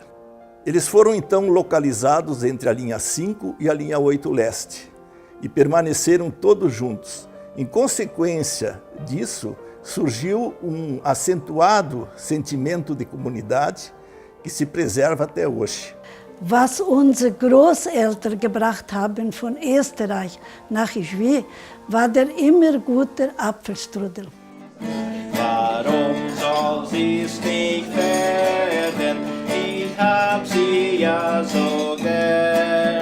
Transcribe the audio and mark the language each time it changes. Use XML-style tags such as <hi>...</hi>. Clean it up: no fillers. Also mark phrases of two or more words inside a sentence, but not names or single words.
<pt>Eles foram então localizados entre a linha 5 e a linha 8 leste e permaneceram todos juntos. Em consequência disso, surgiu um acentuado sentimento de comunidade que se preserva até hoje.</pt> <de>Was unsere Großeltern gebracht haben von Österreich nach Ijuí war der immer gute Apfelstrudel. Warum soll sie's nicht werden? Ich hab sie ja so gern.</de>